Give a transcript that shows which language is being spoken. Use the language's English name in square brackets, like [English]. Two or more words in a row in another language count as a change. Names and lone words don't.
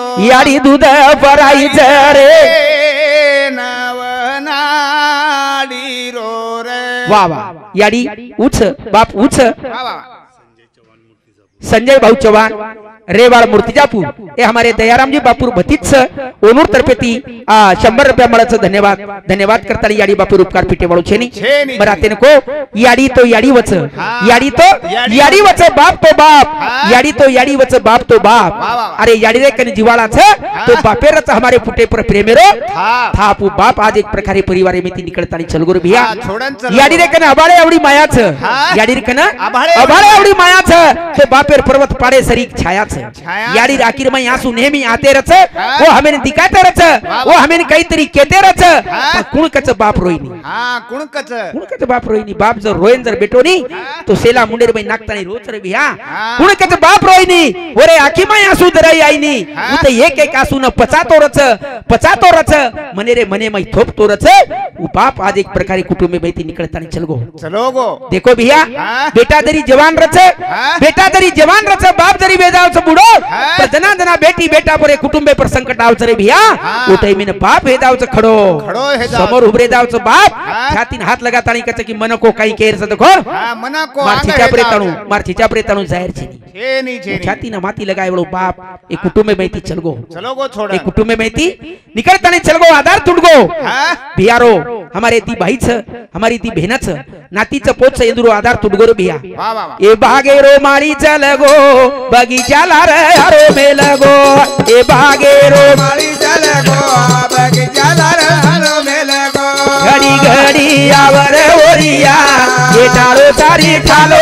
[Lambadi] याडी दूध बराई रे नवनाडी रो रे वाह वाह याडी उच बाप उच संजय भाऊ चौहान रेवाड़ मूर्तिजापुर ये हमारे दयाराम जी बापूर भतीज ओनूर तरफेती 100 रुपया मळे धन्यवाद धन्यवाद करताना याडी बापूर उपकार पिटे वाळू छेनी मरातेन को याडी तो याडी वच याडी वच बाप तो बाप याडी तो याडी वच बाप तो बाप अरे याडी रे कनी जिवाळा छ तो बापेरच हमारे फुटे पर प्रेमेरो थापू बाप आज एक प्रकारे परिवारे में ती निकळतानी चलगुर भिया याडी रे कने अबाळे आवडी माया छ याडी रे कने अबाळे आवडी माया छ तो बापेर पर्वत पाडे सरीक छाया छ याडी आखिर में आंसू नेहमी आते रच वो हमें दिखाते रच वो हमें कई तरी कहते रच कुणकच बाप रोईनी हां कुणकच बाप रोईनी बाप जर रोयन जर बेटो नी तो सेला मुंडेर में नाकतानी रोच रे बिया कुणकच बाप रोईनी ओरे आखी में आंसू दराई आईनी उते एक एक आंसू न पचातो रच मने रे मने में थोपतो रच वो बाप आज एक प्रकारे कुटुंब में बैठी निकलतानी चलो गो देखो भैया बेटा दरी जवान रच बाप जरी वेदाव बुडो हाँ। पर जना जना बेटी बेटा पर कुटुंबे पर संकट आवच रे भिया हाँ। उठई मीन बाप हे दावच खडो खडो हे दावच. समोर उभरे दावच बाप हाँ। छातीन हात लगाताणी कच की मन को काही केर सदखो हा मना को मार आंग छीचा हे प्रेताणु दावच. मार छीचा प्रेताणु जाहिर छे छेनी छेनी छाती ना माती लगाय वळो बाप ए कुटुंबे मैती चलगो चलो गो छोड़ा ए कुटुंबे मैती निकळताणी चलगो आधार तुडगो हाँ भियारो हमारे ती भाईच हमारी ती बहनच नातीच पोच इंदुरो आधार तुडगो रे भिया वाह वाह वाह. ए बागेरो माळी चलगो बगीचाला रे हरो में लगो ए बागेरो माली चल गो बगीचा लार हलो में लगो घड़ी घड़ी आवर ओरिया ये डालो सारी ठालो